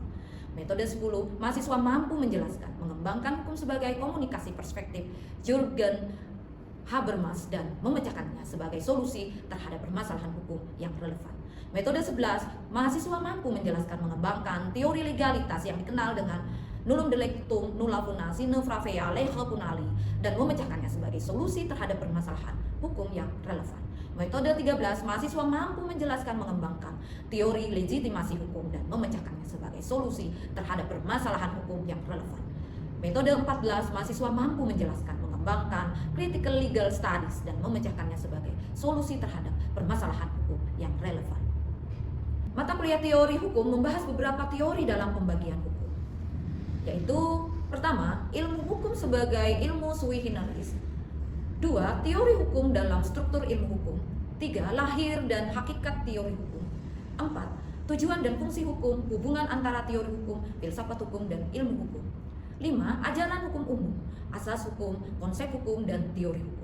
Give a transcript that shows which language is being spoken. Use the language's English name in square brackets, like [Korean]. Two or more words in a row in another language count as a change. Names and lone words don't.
[Indonesian] Metode 10, mahasiswa mampu menjelaskan, mengembangkan hukum sebagai komunikasi perspektif Jürgen Habermas dan memecahkannya sebagai solusi terhadap permasalahan hukum yang relevan. Metode 11, mahasiswa mampu menjelaskan, mengembangkan teori legalitas yang dikenal dengan [Latin] nullum delictum nulla funa sine pravea lege punali [Indonesian] dan memecahkannya sebagai solusi terhadap permasalahan hukum yang relevan. Metode 13, mahasiswa mampu menjelaskan, mengembangkan teori legitimasi hukum dan memecahkannya sebagai solusi terhadap permasalahan hukum yang relevan. Metode 14, mahasiswa mampu menjelaskan, mengembangkan [English] critical legal studies [Indonesian] dan memecahkannya sebagai solusi terhadap permasalahan hukum yang relevan. Mata kuliah teori hukum membahas beberapa teori dalam pembagian hukum, yaitu pertama, ilmu hukum sebagai ilmu [Latin] sui generis. [Indonesian] 2, teori hukum dalam struktur ilmu hukum. 3, lahir dan hakikat teori hukum. 4, tujuan dan fungsi hukum, hubungan antara teori hukum, filsafat hukum, dan ilmu hukum. 5, ajaran hukum umum, asas hukum, konsep hukum, dan teori hukum.